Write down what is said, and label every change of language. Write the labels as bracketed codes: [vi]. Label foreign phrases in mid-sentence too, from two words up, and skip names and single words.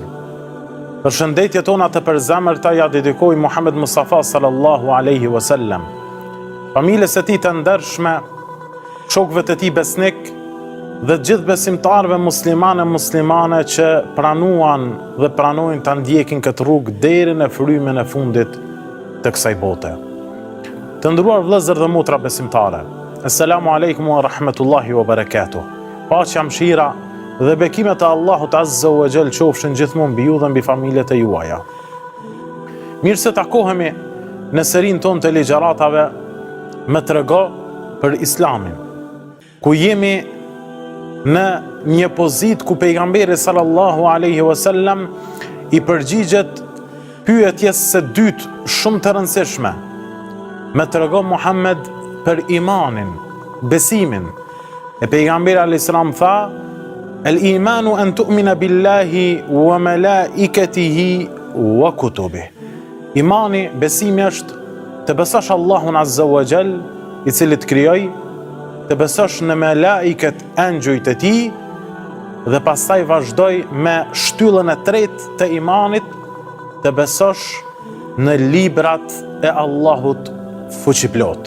[sq] Për shëndetjet tona të përzemërta ja dedikoj Muhammed Mustafa [ar] صلى الله عليه وسلم, [sq] familjes së tij të ndershme, shokëve të tij besnik dhe gjithë besimtarëve muslimane që pranuan dhe pranojnë ta ndjekin këtë rrugë deri në frymën e fundit të kësaj bote. Të nderuar vëllezër dhe motra besimtare, [ar] السلام عليكم ورحمة الله وبركاته. [sq] Paqja, mëshira dhe bekimet e Allahut [ar] عز وجل [sq] qofshin gjithmonë mbi ju dhe mbi familjet e juaja. Mirë se takohemi në serinë tonë të ligjëratave me trego për Islamin, ku jemi në një pozitë ku pejgamberi [ar] صلى الله عليه وسلم [sq] i përgjigjet pyetjes së dytë shumë të rëndësishme. Me trego Muhammed për imanin, besimin. E pejgamberi [ar] عليه السلام [sq] tha: [ar] "الإيمان أن تؤمن بالله وملائكته وكتبه." [sq] Imani, besimi është të besosh Allahun [ar] عز وجل, [sq] i cili të krijoi, të besosh në melaiket, engjujt e tij, dhe pastaj vazhdoj me shtyllën e tretë të imanit, të besosh në librat e Allahut fuqiplot.